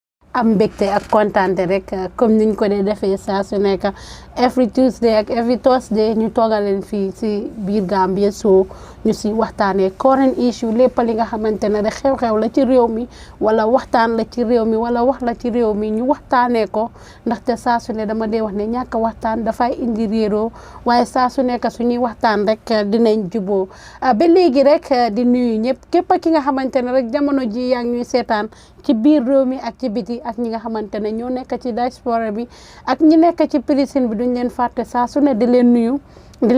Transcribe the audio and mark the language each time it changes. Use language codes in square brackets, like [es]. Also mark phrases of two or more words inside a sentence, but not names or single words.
[wo] am mbégte ak kontaante rek comme niñ ko dee defee saa su nekk [en] every Tuesday [wo] ak [en] every Thursday [wo] ñu toogal leen fii si biir Gambia so ñu si waxtaanee [en] current issue [wo] lépp li nga xamante ne rek xew-xew la ci réew mi wala waxtaan la ci réew mi wala wax la ci réew mi ñu waxtaanee ko ndaxte saa su ne dama dee wax ne ñàkk waxtaan dafay indi réeroo waaye saa su nekk suñuy waxtaan rek dinañ juboo ba léegi rek di nuyu ñëpp képp ki nga xamante ne rek jamono ji yaa ngi ñuy seetaan ci biir réew mi ak ci biti ak ñi nga xamante ne ñoo nekk ci diaspora bi ak ñi nekk ci prison bi duñ leen fàtte saa su ne di leen nuyu di